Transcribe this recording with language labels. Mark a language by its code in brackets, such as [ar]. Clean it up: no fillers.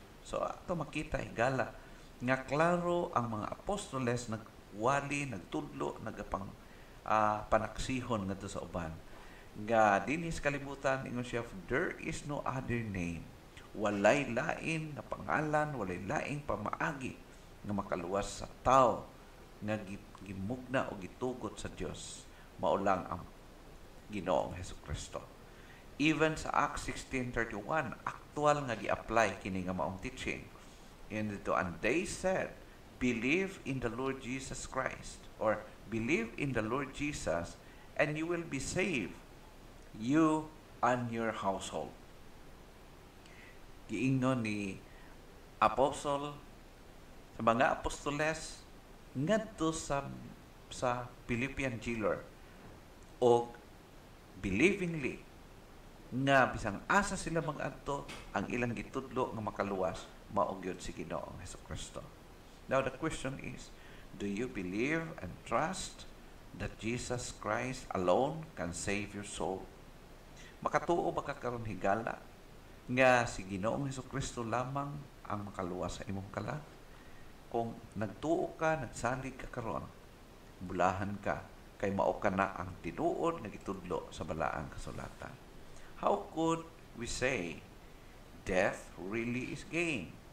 [ceb] So ato makita higala nga klaro ang mga apostoles nagwali, nagtudlo, nagapang panaksihon ngadto sa uban nga dinhi sa kalibutan, ingon siya, there is no other name, walay lain nga pangalan, walay laing pamaagi nga makaluwas sa tao nga gimugna o gitugot sa Dios, mao lang ang Ginoong Hesukristo. Even sa Acts 16:31, actual nga gi-apply kini nga maong teaching. [en] And they said, believe in the Lord Jesus Christ, or believe in the Lord Jesus and you will be saved, you and your household. [ceb] Giingnon ni apostle sa mga apostoles ngadto sa Philippian jailer og believingly nga bisang asa sila mag-adto, ang ilang gitudlo nga makaluwas mao gyud si Ginoong Hesukristo. [en] Now the question is, do you believe and trust that Jesus Christ alone can save your soul? [ceb] Makatuo ba ka karon higala nga si Ginoong Hesukristo lamang ang makaluwas sa imong kalag? Kung nagtuo ka, nagsalig ka karon, bulahan ka, kay mao ka na ang tinuod nga gitudlo sa balaang kasulatan. [en] How could we say death really is gain?